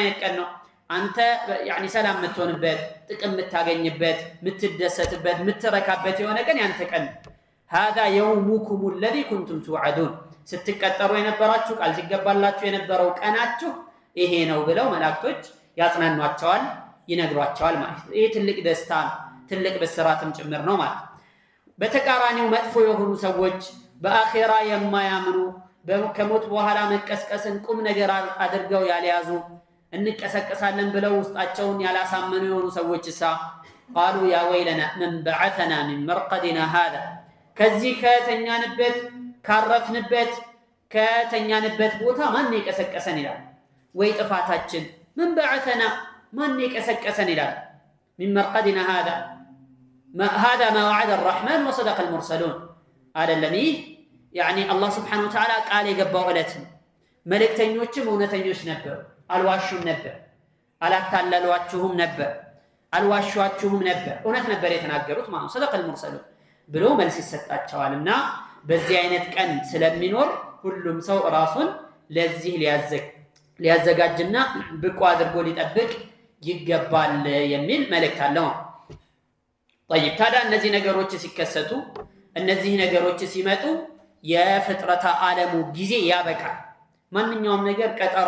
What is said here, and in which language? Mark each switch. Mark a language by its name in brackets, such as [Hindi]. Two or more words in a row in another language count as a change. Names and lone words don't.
[Amharic] አይነት ቀን ነው አንተ يعني ሰላም የምትሆንበት ጥቅም የምታገኝበት የምትደሰትበት የምትረካበት የሆነ ቀን ያንተ ቀን [Arabic] هذا يومكم الذي كنتم توعدون [Amharic] ስትቀጠሩ የነበራችሁ ቃል ሲገባላችሁ የነበረው ቀናችሁ ይሄ ነው ብለው መላእክቶች ያጽናኗቸዋል ይነግሯቸዋል ማለት ነው ይሄ ትልቅ ደስታ ትልቅ በስራትም ጭምር ነው ማለት በተቃራኒው መጥፎ የሆኑ ሰዎች በአኺራ የማያምኑ ከሞት በኋላ መቀስቀስን ቁም ነገር አድርገው ያልያዙ እንቀሰቀሳለን ብለው ውስጣቸውን ያላሳመኑ የሆኑ ሰዎችሳ [Arabic] قالوا يا ويلنا من بعثنا من مرقدنا هذا [Amharic] ከዚህ ከተኛንበት ካረፍንበት ከተኛንበት ቦታ ማን ይቀሰቀሰን ይላል ወይ ጥፋታችን [Arabic] من بعثنا [Amharic] ማን ይቀሰቀሰን ይላል [Arabic] من مرقدنا هذا ما وعد الرحمن وصدق المرسلون هذا اللي يعني الله سبحانه وتعالى قال يقبوا [Amharic] ዕለትን መልእክተኞችም እውነተኞች ነበሩ አልዋሹም ነበር አላታለሏችሁም ነበር አልዋሿችሁም ነበር እውነት ነበር የተናገሩት ማለት [Arabic] صدق المرسلون [Amharic] ብሎ መልስ ይሰጣቸዋልና በዚህ አይነት ቀን ስለሚኖር ሁሉም ሰው ራሱን ለዚህ ሊያዘጋጅና ብቁ አድርጎ ሊጠብቅ ይገባል የሚል መልእክት አለው። طيب ታዲያ እነዚህ ነገሮች ሲከሰቱ እነዚህ ነገሮች ሲመጡ የፍጥረታ ዓለሙ ጊዜ ያበቃል። ማንኛውም ነገር ቀጠሮ